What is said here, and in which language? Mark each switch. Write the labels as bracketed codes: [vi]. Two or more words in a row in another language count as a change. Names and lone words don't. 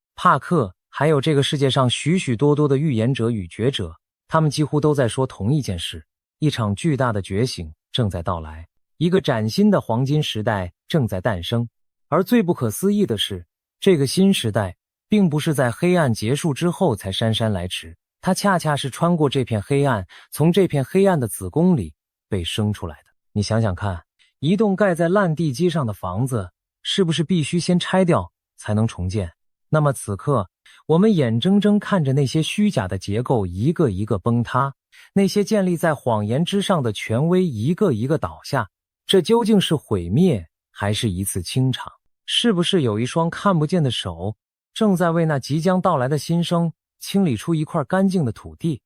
[zh] 帕克還有這個世界上許許多多的預言者與覺者，他們幾乎都在說同一件事，一場巨大的覺醒正在到來，一個嶄新的黃金時代正在誕生。而最不可思議的是，這個新時代並不是在黑暗結束之後才姍姍來遲，它恰恰是穿過這片黑暗，從這片黑暗的子宮裡被生出來的。你想想看，一棟蓋在爛地基上的房子，是不是必須先拆掉才能重建？那麼此刻，我們眼睜睜看着那些虛假的結構一個一個崩塌，那些建立在謊言之上的權威一個一個倒下，這究竟是毀滅，還是一次清場？是不是有一雙看不見的手，正在為那即將到來的新生清理出一塊乾淨的土地？